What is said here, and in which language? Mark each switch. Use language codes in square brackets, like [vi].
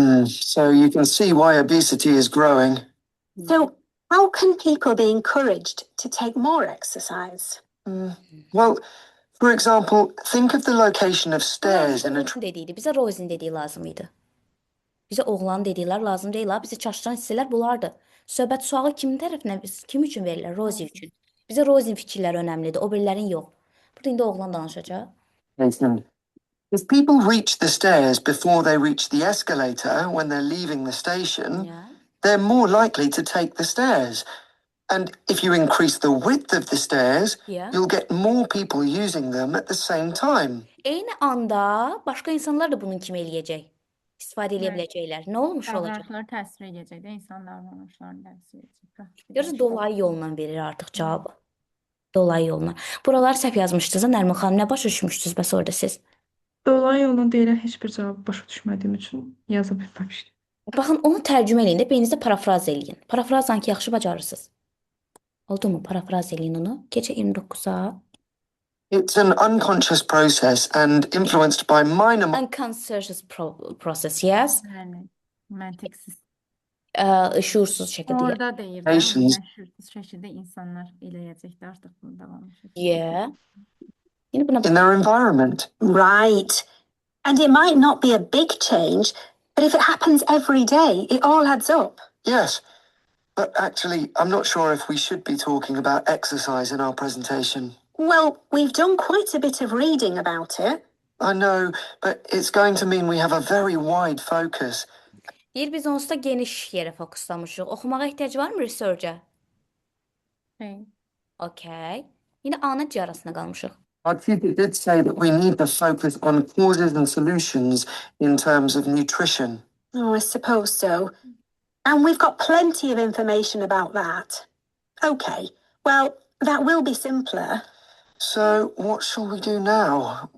[en] so you can see why obesity is growing. So, how can people be encouraged to take more exercise? Well, for example, think of the location of stairs in a [az] Rose'un dediydi. Bizə Rose'un dediyi lazım idi. Bizə oğlan dediklər lazım deyil ha. Bizi çaşdıran hissələr bunlardır. Söhbət sualı kimin tərəfinə, kim üçün verirlər? Rose üçün. Bizə Rose'un fikirləri önəmlidir, o birilərin yox. Burada indi oğlan danışacaq. [en] If people reach the stairs before they reach the escalator when they're leaving the station, Yeah. they're more likely to take the stairs. And if you increase the width of the stairs, Yeah. you'll get more people using them at the same time. [az] Eyni anda başqa insanlar da bunun kimi eləyəcək. İstifadə edə [tr] Evet. [az] biləcəklər. Nə olmuş olacaq? Davranışlar təsir edəcək də, insan davranışlarını təsir edəcək. Görürsünüz, dolayı yolla verir artıq cavabı. Dolayı yolla. Buraları səhv yazmışdınız, Nərmin xanım. Nə başa düşmüşdünüz bəs orada siz? Dolayı yolla deyilən heç bir cavabı başa düşmədiyim üçün yaza bilməmişdim. Baxın, onu tərcümə eləyin də beyninizdə parafraz eləyin. Parafrazla ki, yaxşı bacarırsınız. Oldu mu? Parafraz eləyin onu. Gecə 29-a. [en] It's an unconscious process and influenced by minor Unconscious process, yes. [az] Yəni, məntiqsiz. Şuursuz şəkildə. Orada deyir də, [en] Patience. [az] şuursuz şəkildə insanlar eləyəcəklər artıq bunu davam edəcək. [tr] Yeah. Yine buna [en] in their environment. Right. And it might not be a big change, but if it happens every day, it all adds up. Yes. But actually, I'm not sure if we should be talking about exercise in our presentation. Well, we've done quite a bit of reading about it. I know, but it's going to mean we have a very wide focus. [az] deyir biz onsuz da geniş yerə fokuslamışıq. Oxumağa ehtiyac varmı research-a? Şey, [en] Okay. [az] Yine A-nın C arasında qalmışıq. [en] Our tutor did say that we need to focus on causes and solutions in terms of nutrition. Oh, I suppose so. And we've got plenty of information about that. Okay, well, that will be simpler. So, what shall we do now?